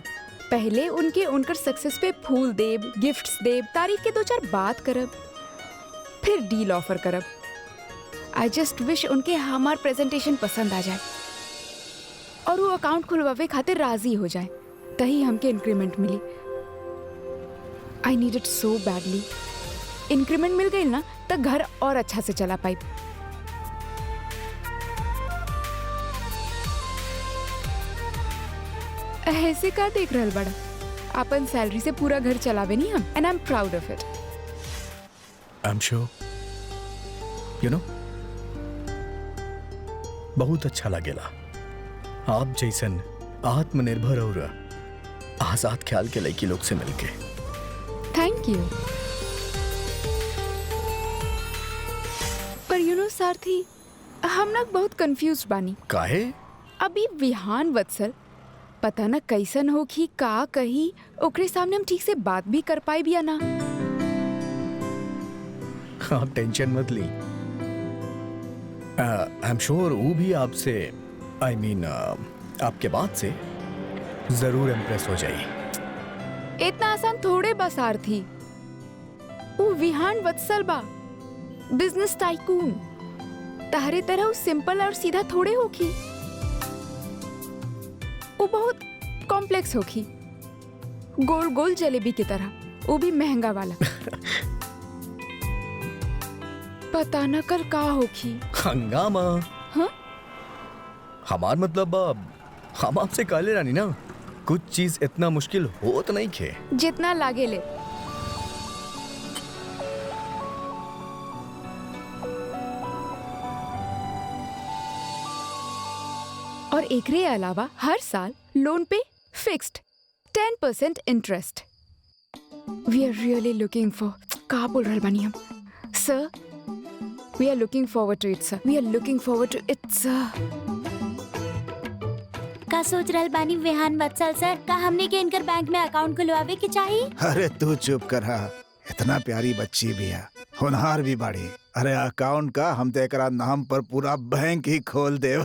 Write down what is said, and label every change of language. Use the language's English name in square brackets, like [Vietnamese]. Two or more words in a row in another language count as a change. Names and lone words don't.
[Bhojpuri] पहले उनकर सक्सेस पे फूल देब, गिफ्ट्स देब, तारीफ के 2-4 बात करब, फिर डील ऑफर करब। [English] I just wish [Bhojpuri] उनके हमार प्रेजेंटेशन पसंद आ जाए और वो अकाउंट खुलवावे खातिर राजी हो जाए, तही हमके इंक्रीमेंट मिली। [English] I need it so badly. [Bhojpuri] इंक्रीमेंट मिल गई ना तो घर और अच्छा से चला पाई। ऐसे का देख रहल बड़ा? अपन सैलरी से पूरा घर चलावे नहीं हम, [English] and I am proud of it. I am sure you know [Bhojpuri] बहुत अच्छा लगेला आप जैसन आत्मनिर्भर और आजाद ख्याल के लड़की लोग से मिलके। [English] thank you. [Bhojpuri] पर [English] you know [Bhojpuri] सारथी, हम लोग बहुत कंफ्यूज बानी। काहे? अभी विहान वत्सल पता न कैसन होखी, का कही, ओकरे सामने हम ठीक से बात भी कर पाए भी या ना। आप टेंशन मत ली। [English] I am sure [Bhojpuri] वो भी आपसे [English] I mean [Bhojpuri] आपके बात से जरूर इम्प्रेस हो जाए। इतना आसान थोड़े बा सारथी। वो विहान वत्सल बा, [English] business tycoon. [Bhojpuri] तारे तरह वो सिंपल और सीधा थोड़े होखी, वो बहुत कॉम्प्लेक्स होखी, गोल गोल जलेबी की तरह, वो भी महंगा वाला। पता न कल का होखी। हंगामा। हाँ? हमार मतलब हम आपसे काले रानी ना, कुछ चीज इतना मुश्किल हो तो नहीं खे जितना लागे ले। और एकरे अलावा हर साल लोन पे [English] fixed 10% interest. we are really looking for, [Bhojpuri] का बोल रहल बानी हम सर? [English] we are looking forward to it sir, we are looking forward to it sir. [Bhojpuri] का सोच रहल बानी विहान वत्सल सर? का हमने के इनकर बैंक में अकाउंट खुलवावे के चाहिए? अरे तू चुप करा, इतना प्यारी बच्ची भी है, होनहार भी बाड़ी। अरे अकाउंट का हम तो एकरा नाम पर पूरा बैंक ही खोल देव।